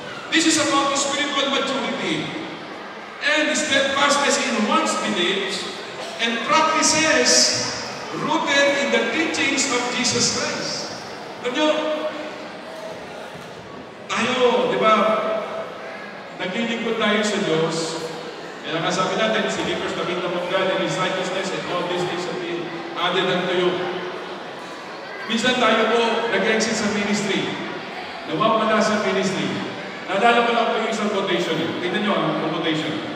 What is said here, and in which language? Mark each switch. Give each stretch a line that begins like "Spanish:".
English: This is about the spiritual maturity and steadfastness in one's beliefs and practices rooted in the teachings of Jesus Christ.
Filipino: Alam nyo, tayo, di ba, naglilingkod tayo sa Diyos. Kaya nga sabi natin,
English: seekers the kingdom of God and His righteousness and all these things will be added unto you.
Filipino: Minsan tayo po nag-exit sa ministry. Nawawala sa ministry. Naalala ko lang po yung isang quotation. Tingnan nyo ang quotation.